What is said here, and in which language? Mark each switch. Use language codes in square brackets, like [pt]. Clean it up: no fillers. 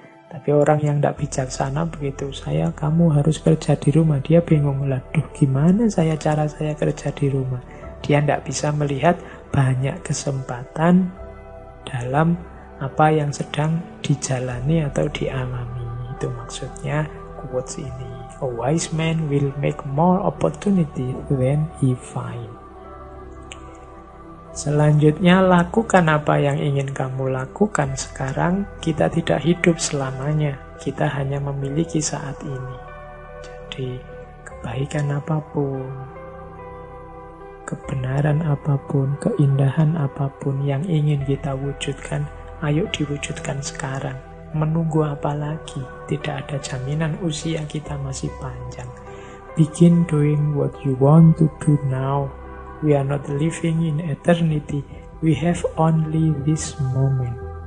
[id] Tapi orang yang tidak bijaksana begitu, kamu harus kerja di rumah. Dia bingung, duh gimana cara saya kerja di rumah. Dia tidak bisa melihat banyak kesempatan dalam apa yang sedang dijalani atau dialami. Itu maksudnya quotes ini. [en] A wise man will make more opportunity than he find. [id] Selanjutnya, lakukan apa yang ingin kamu lakukan sekarang. Kita tidak hidup selamanya. Kita hanya memiliki saat ini. Jadi, kebaikan apapun, kebenaran apapun, keindahan apapun yang ingin kita wujudkan, ayo diwujudkan sekarang. Menunggu apa lagi? Tidak ada jaminan usia kita masih panjang. [en] Begin doing what you want to do now. We are not living in eternity. We have only this moment.